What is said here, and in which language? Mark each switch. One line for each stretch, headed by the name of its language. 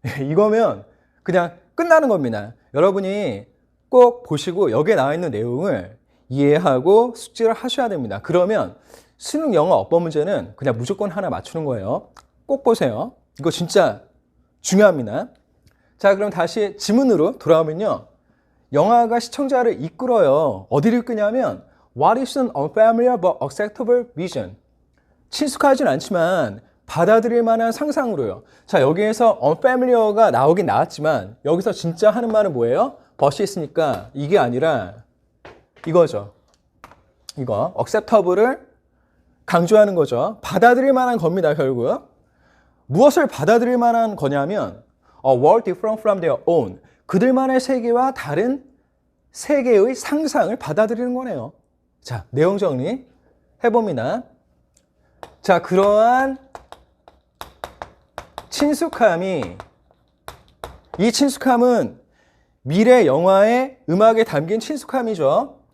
Korean: 이거면 그냥 끝나는 겁니다. 여러분이 꼭 보시고 여기에 나와 있는 내용을 이해하고 숙지를 하셔야 됩니다. 그러면 수능 영어 어법 문제는 그냥 무조건 하나 맞추는 거예요. 꼭 보세요. 이거 진짜 중요합니다. 자, 그럼 다시 지문으로 돌아오면요. 영화가 시청자를 이끌어요. 어디를 이끄냐면
English: What is an unfamiliar but acceptable vision?
Korean: 친숙하진 않지만 받아들일 만한 상상으로요. 자, 여기에서 unfamiliar가 나오긴 나왔지만 여기서 진짜 하는 말은 뭐예요? but이 있으니까 이게 아니라 이거죠. 이거 acceptable을 강조하는 거죠. 받아들일 만한 겁니다, 결국. 무엇을 받아들일 만한 거냐면
English: A world different from their own.
Korean: 그들만의 세계와 다른 세계의 상상을 받아들이는 거네요. 자, 내용 정리 해봅니다. 자, 그러한 친숙함이, 이 친숙함은 미래 영화의 음악에 담긴 친숙함이죠.